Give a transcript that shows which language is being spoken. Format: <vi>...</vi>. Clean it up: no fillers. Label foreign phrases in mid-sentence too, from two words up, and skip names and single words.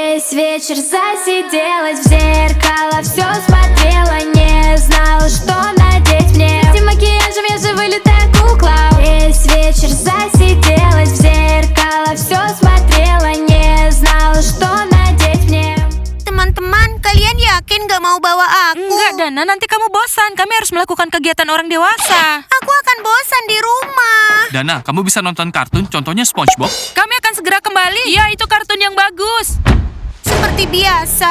<ru>Весь вечер засиделась в зеркало, все смотрела, не знала, что надеть мне. Этим макияжем я же вылитая кукла. Весь вечер засиделась в зеркало, все смотрела, не знала, что надеть мне.</ru> <id>Teman-teman, kalian yakin gak mau bawa aku? Enggak, Dana, nanti kamu bosan. Kami harus melakukan kegiatan orang dewasa. Aku akan bosan di rumah. Dana, kamu bisa nonton kartun, contohnya SpongeBob. Kami akan segera kembali. Ya, itu kartun yang bagus. Seperti biasa.</id>